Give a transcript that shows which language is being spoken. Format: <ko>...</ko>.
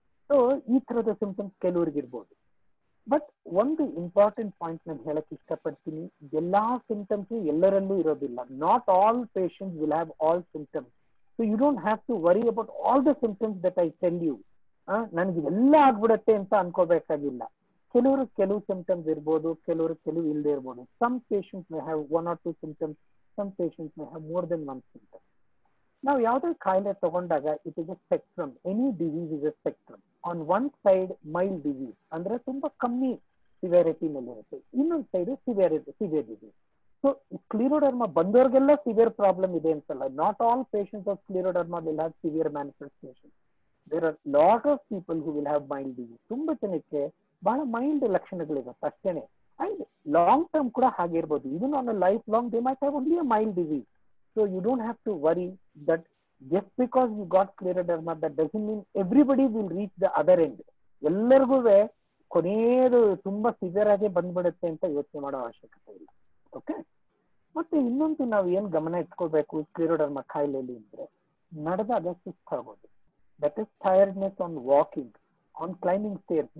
<kn>So ಈ ತರದ symptoms ಕೆಲವ್ರಿಗೆ ಇರ್ಬೋದು. ಬಟ್ ಒಂದು ಇಂಪಾರ್ಟೆಂಟ್ ಪಾಯಿಂಟ್ ನಾನು ಹೇಳಕ್ ಇಷ್ಟಪಡ್ತೀನಿ, ಎಲ್ಲಾ ಸಿಂಪ್ಟಮ್ಸ್ ಎಲ್ಲರಲ್ಲೂ ಇರೋದಿಲ್ಲ.</kn> <en>Not all patients will have all symptoms. So you don't have to worry about all the symptoms that I tell you.</en> <kn>ನನಗೆ ಎಲ್ಲ ಆಗ್ಬಿಡತ್ತೆ ಅಂತ ಅನ್ಕೋಬೇಕಾಗಿಲ್ಲ. ಕೆಲವು ಸಿಂಪ್ಟಮ್ಸ್ ಇರ್ಬೋದು, ಕೆಲವು ಇಲ್ಲದೆ ಇರ್ಬೋದು.</kn> <en>Some patients may have 1 or 2 symptoms, some patients may have more than 1 symptom.</en> <kn>ನಾವು ಯಾವುದೇ ಕಾಯಿಲೆ ತಗೊಂಡಾಗ</kn> <en>It is a spectrum. Any disease is a spectrum. On one side</en> <kn>mild disease ಅಂದ್ರೆ ತುಂಬಾ ಕಮ್ಮಿ ಸಿವಿಯಾರಿಟಿ ನಲ್ಲಿ ಇರುತ್ತೆ, ಇನ್ನೊಂದು side severe disease. So ಸ್ಕ್ಲಿರೋಡರ್ಮಾ ಬಂದವ್ರಿಗೆಲ್ಲ severe problem ಇದೆ ಅಂತಲ್ಲ.</kn> <en>Not all patients of scleroderma will have severe manifestation. There are lot of people who will have mild disease.</en> <kn>ತುಂಬಾ ಜನಕ್ಕೆ ಬಹಳ ಮೈಲ್ಡ್ ಲಕ್ಷಣಗಳಿರುತ್ತೆ ಅಷ್ಟೇನೆ.</kn> <en>and long term</en> <kn>ಕೂಡ ಹಾಗೆ ಇರ್ಬೋದು.</kn> <en>Even on a life long they might have only a mild disease. So you don't have to worry that just because you got scleroderma, that doesn't mean everybody will reach the other end.</en> <kn>ಎಲ್ಲರಿಗೂ ಕೊನೆಯದು ತುಂಬಾ severe ಆಗಿ ಬಂದ್ಬಿಡುತ್ತೆ ಅಂತ ಯೋಚನೆ ಮಾಡೋ ಅವಶ್ಯಕತೆ ಇಲ್ಲ. ಓಕೆ. ಮತ್ತೆ ಇನ್ನೊಂದು ನಾವು ಏನ್ ಗಮನ ಇಟ್ಕೊಳ್ಬೇಕು ಸ್ಕ್ಲಿರೋಡರ್ಮಾ ಕಾಯಿಲೆಯಲ್ಲಿ ಅಂದ್ರೆ, ನಡೆದಾಗ ಸುಸ್ತಾಗೋದು,</kn> <en>That is tiredness on walking, on climbing stairs.</en>